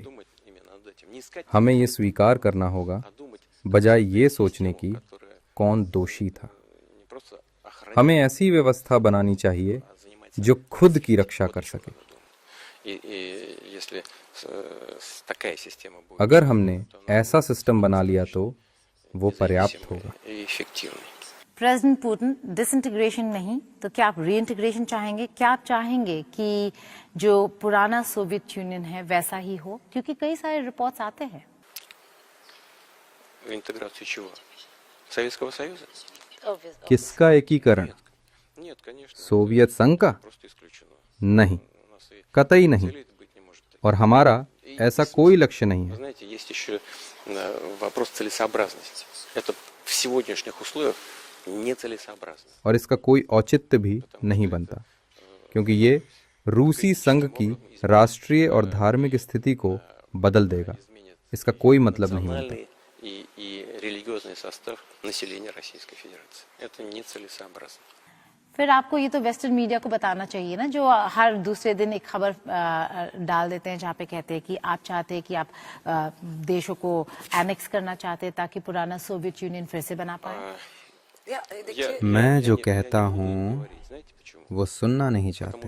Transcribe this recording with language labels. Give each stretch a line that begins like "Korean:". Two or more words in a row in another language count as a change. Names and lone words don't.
Russian: Думать именно над этим. Не искать,
Hindi: हमें ये स्वीकार करना होगा,
Russian: а думать,
Hindi: बजाय ये सोचने की
Russian: которое
Hindi: कौन दोषी था।
Russian: не просто охранять,
Hindi: हमें ऐसी व्यवस्था बनानी चाहिए जो खुद की रक्षा कर सके।
Russian: И если такая система будет
Hindi: अगर हमने ऐसा सिस्टम बना लिया तो वो पर्याप्त होगा।
Russian: и эффективной.
Hindi: प्रेसिडेंट पुतिन, डिसइंटीग्रेशन नहीं तो क्या आप रीइंटीग्रेशन चाहेंगे? क्या आप चाहेंगे कि जो पुराना सोवियत यूनियन है वैसा ही हो? क्योंकि कई सारे रिपोर्ट्स आते हैं।
Russian: Интеграцию чего? Советского Союза?
Hindi: किसका एकीकरण?
Russian: Нет, конечно.
Hindi: सोवियत संघ का?
Russian: Просто исключено.
Hindi: नहीं,
Russian: У нас и
Hindi: कतई नहीं।
Russian: целей быть не может.
Hindi: और हमारा ऐसा कोई लक्ष्य नहीं
Russian: Вы
Hindi: है।
Russian: знаете, есть еще вопрос целесообразности. Это в сегодняшних условиях нецелесообразно.
Hindi: और इसका कोई औचित्य भी नहीं बनता, क्योंकि ये रूसी संघ की राष्ट्रीय और धार्मिक स्थिति को बदल देगा। इसका कोई मतलब नहीं बनता।
Russian: Национальные и религиозный состав населения Российской Федерации. Это нецелесообразно.
Hindi: फिर आपको ये तो
English: Western media
Hindi: को बताना चाहिए ना, जो हर दूसरे दिन एक खबर डाल देते हैं जहाँ पे कहते हैं कि आप चाहते हैं कि आप देशों को एनेक्स करना चाहते हैं ताकि पुराना सोवियत यूनियन फिर से बना पाए। मैं जो कहता हूँ वो सुनना नहीं चाहते।